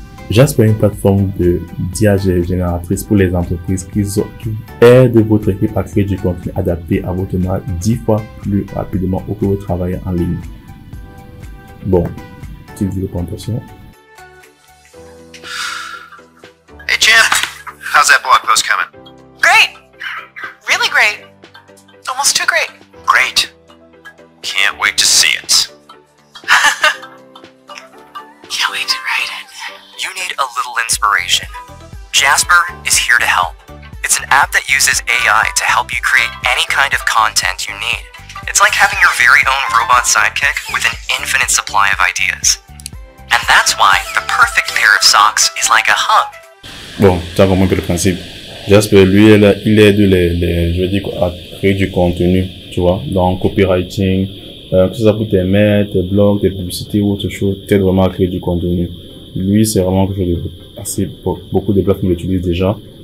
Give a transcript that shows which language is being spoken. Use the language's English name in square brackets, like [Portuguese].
[French] Jasper est une plateforme d'IA génératrice pour les entreprises qui aident votre équipe à créer du contenu adapté à votre marque 10 fois plus rapidement au que vous travaillez en ligne. Bon, petite vidéo présentation. [English] Hey Jim, how's that blog post coming? Great! Really great. Almost too great. Great. Can't wait to see it. Can't wait to write it. You need a little inspiration. Jasper is here to help. It's an app that uses AI to help you create any kind of content you need. It's like having your very own robot sidekick with an infinite supply of ideas. And that's why the perfect pair of socks is like a hug. [French] Bon, tu as compris le principe. Jasper, lui, il aide je veux dire, à créer du contenu, tu vois, dans copywriting, que ce soit pour tes mails, tes blogs, tes publicités ou autre chose, t'aide vraiment à créer du contenu. Lui, c'est vraiment quelque chose de assez, beaucoup de plateformes l'utilisent déjà.